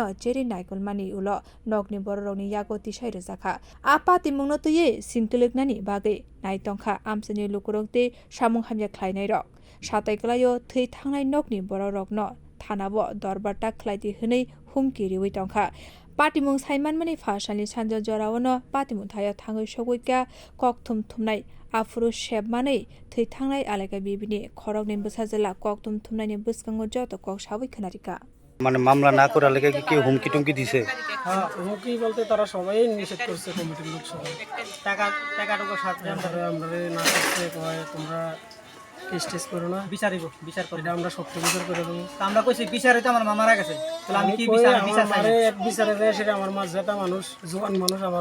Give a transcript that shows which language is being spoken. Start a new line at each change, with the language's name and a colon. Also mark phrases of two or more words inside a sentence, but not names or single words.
Bodo: चेरि नायकलमानि उलो नगनि बररनि यागो तिसाय रजाखा आ पातिमुं तयै सिंकलेगनानि बागै नायतंखा आमसानि लुकुरंते सामुं हामिया खलायनाय रक सातायकलायो थै थांनाय नगनि बररकनो थानाबो दरबारटा खलायति हनै हुमकि रिवै तंखा पातिमुं साइमानमानि फासानि सानजा जरावनो पातिमुं थायो थाङै सगैका कक थुम थुमनाय आफुरु सेबमानै थै थांनाय आलेका बिबिनि खरकनि बसा जिल्ला कक थुम थुमनायनि बसकांगो जत कक साबै खोनारिका
Bangla: মানে মামলা না করার লেগে কি কেউ হুমকি টুমকি দিছে? হ্যাঁ, হুমকি বলতে তারা সবাই নিষেধ করছে কমিটির লোক সবাই টাকাটুকু সাথে আমরা না করতে কয় তোমরা কেস টেস করো না বিচার করে আমরা সত্য বিচার করে দেবো আমরা কইছি বিচারে তো আমার মা মারা গেছে তাহলে আমি কি বিচারে দেয় সেটা আমার মা জেতা মানুষ জোয়ান মানুষ আমার